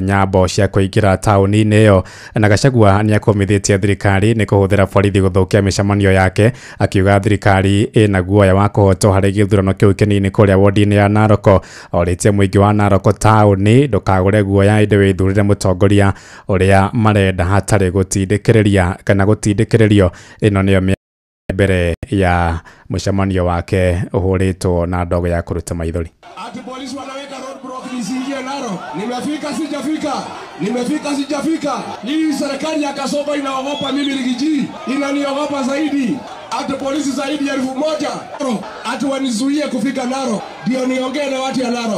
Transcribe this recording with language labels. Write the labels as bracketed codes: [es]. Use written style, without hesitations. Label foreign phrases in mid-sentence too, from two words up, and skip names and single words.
[ki] nyambo cia kũingĩra taũni-inĩ ĩyo na Gachagua nĩ akũmithĩtie thirikari nĩ kũhũthĩra borithi gũthũkia mĩcemanio yake akiuga thirikari ĩna guoya wa kũhotwo harĩ gĩthurano kĩu kĩnini kũrĩa wodi-inĩ ya Narok orĩtie mũingĩ wa Narok taũni ndũkagũre guoya ĩndĩ wĩthurĩre mũtongoria ũrĩa marenda hatarĩ gũtindĩkĩrĩria kana gũtindĩkĩrĩrio ĩno nĩyo mbere ya mũcemanio wake ũhũrĩtwo na ndogo ya kũruta maithori. [sw] Ati polisi wanaweka roadblock nisiingie Narok. Nimefika sijafika. Nimefika sijafika. Hii serikali ya Kasongo inaogopa mimi Rigiji. Inaniogopa zaidi. Ati polisi zaidi ya 1,000. Ati wanizuie kufika Narok. Ndio niongee na watu ya Narok.